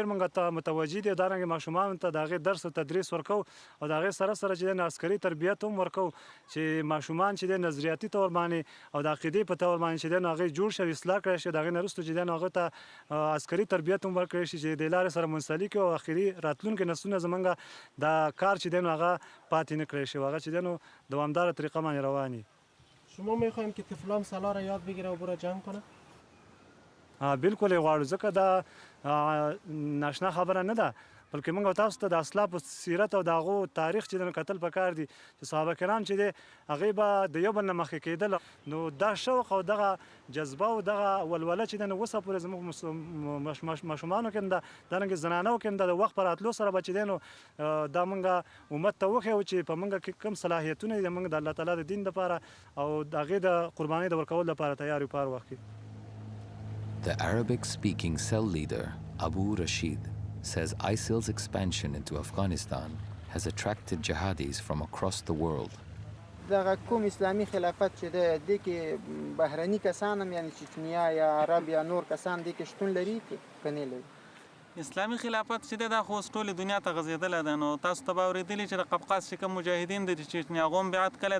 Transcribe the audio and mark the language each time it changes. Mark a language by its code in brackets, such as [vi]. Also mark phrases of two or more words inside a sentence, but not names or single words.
[ps] موږ ته متوجه دي دارنګې ماشومانو ته د هغې درس او تدریس ورکو او د هغې سره سره چې د عسکري تربیت هم ورکو چې ماشومان چې د نظریاتي طور باندې او د عقیدې په طور باندې چې د هغې جوړ شي اصلاح کړی شي د هغې نه وروسته چې د هغه ته عسکري تربیت هم ورکړی شي چې د لارې سره منسلک او اخري راتلونکي نسلونه زموږ دا کار چې دی نو هغه پاتې نه کړی شي هغه چې دی نو دوامداره طریقه باندې روان وي [fa] شما میخوایم که طفلان سلا را یاد بگیره و برو جنگ کنه [ps] بالکل یې غواړو ځکه دا ناشنا خبره نه ده بلکې موږ تاسو ته د اسلافو سیرت او د هغو تاریخ چې د کتل پکار دي چې صحابه کرام چې دی هغې به د یو بل نه مخکې کېدل نو دا شوق او دغه جذبه او دغه ولوله چې دی نو اوسه پورې زموږ ماشومانو کې ده دارنګې زنانو کې ده د وخت په راتلو سره به چې دی نو دا موږ امت ته وښیو چې په موږ کې کوم صلاحیتونه دي موږ د الله تعالی د دین دپاره او د هغې د قربانۍ د ورکولو لپاره تیار یو په هر وخت کې [en] The Arabic-speaking cell leader, Abu Rashid, says ISIL's expansion into Afghanistan has attracted jihadis from across the world. [ps] دغه کوم اسلامي خلافت چې دی دې کې بهرني کسان هم یعنې چچنیا یا عرب یا نور کسان دې کې شتون لري که نه لري اسلامي خلافت چې دی دا خو اوس ټولې دنیا ته غځېدلی ده نو تاسو ته به اورېدلي چې د قفقاز چې کوم مجاهدین دي چې چچنیا هغو هم بیعت کړی